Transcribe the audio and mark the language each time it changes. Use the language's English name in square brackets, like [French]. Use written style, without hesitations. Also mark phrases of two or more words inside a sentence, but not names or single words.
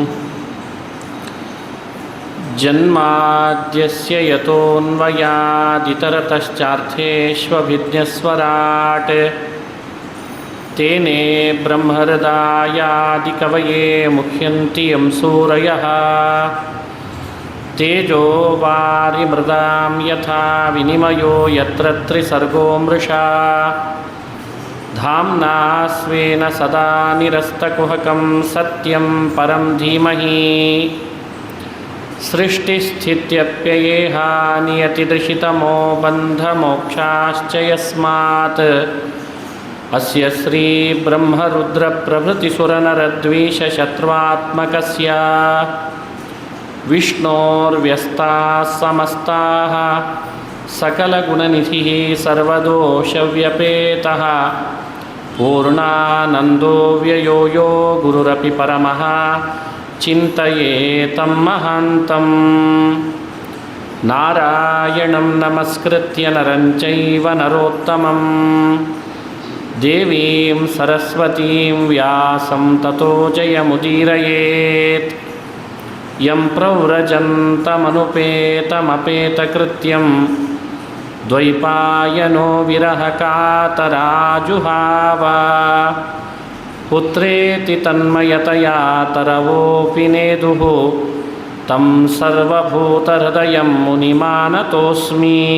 [Sanskrit] ಜನ್ಮಾದ್ಯಸ್ಯ ಯತೋನ್ವಯಾದಿತರತಶ್ಚಾರ್ಥೇಷ್ವಭಿಜ್ಞಸ್ವರಾಟ್ ತೇನೇ ಬ್ರಹ್ಮಹೃದಾಯಾದಿಕವಯೇ ಮುಹ್ಯಂತಿ ಯಂ ಸೂರಯಃ. ತೇಜೋ ವಾರಿಮೃದಾಂ ಯಥಾ ವಿನಿಮಯೋ ಯತ್ರ ತ್ರಿಸರ್ಗೋ ಮೃಷಾ. ಧಾಮ್ನಾ ಸ್ವೇನ ಸದಾ ನಿರಸ್ತಕುಹಕಂ ಸತ್ಯಂ ಪರಂ ಧೀಮಹಿ. ಸೃಷ್ಟಿಸ್ಥಿತ್ಯಪ್ಯಯೇಹ ನಿಯತಿದೃಶಿತಮೋ ಬಂಧಮೋಕ್ಷಾಶ್ಚ ಯಸ್ಮಾತ್. ಅಸ್ಯ ಶ್ರೀ ಬ್ರಹ್ಮರುದ್ರ ಪ್ರಭೃತಿಸುರನರದ್ವೀಷಶತ್ರುತ್ಮಕಸ್ಯ ವಿಷ್ಣೋರ್ವ್ಯಸ್ತಾಃ ಸಮಸ್ತಾಃ ಸಕಲಗುಣನಿಧಿಃ ಸರ್ವದೋಷವ್ಯಪೇತಃ ಪೂರ್ಣಾನಂದೋ ವ್ಯಯೋ ಯೋ ಗುರುರಪಿ ಪರಮಃ ಚಿಂತಯೇತಂ ಮಹಾಂತಂ. ನಾರಾಯಣಂ ನಮಸ್ಕೃತ್ಯ ನರಂ ಚೈವ ನರೋತ್ತಮಂ ದೇವೀಂ ಸರಸ್ವತೀಂ ವ್ಯಾಸಂ ತತೋ ಜಯಮುದೀರಯೇತ್. ಯಂ ಪ್ರವ್ರಜन्तಮನುಪೇತಮಪೇತಕೃತ್ಯಂ ದ್ವೈಪಾಯನೋ ವಿರಹಕಾತರಾಜುಹಾವ. ಪುತ್ರೇತಿ ತನ್ಮಯತಯಾ ತರವೋಪಿ ನೇದುಃ ತಂ ಸರ್ವಭೂತಹೃದಯಂ ಮುನಿಮಾನತೋಸ್ಮಿ.